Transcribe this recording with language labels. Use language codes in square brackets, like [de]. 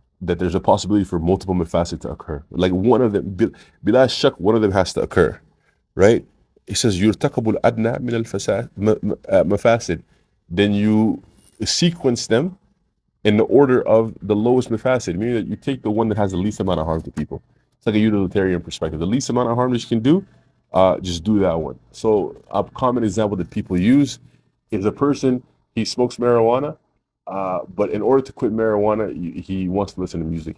[en] That there's a possibility for multiple mafasid to occur. Like one of them, [ar] bila shak, [en] one of them has to occur, right? He says, [ar] يرتكب الأدنى من المفاسد. [en] Then you sequence them in the order of the lowest mafasid, meaning that you take the one that has the least amount of harm to people. It's like a utilitarian perspective. The least amount of harm that you can do, just do that one. So a common example that people use is a person, he smokes marijuana, but in order to quit marijuana, he wants to listen to music.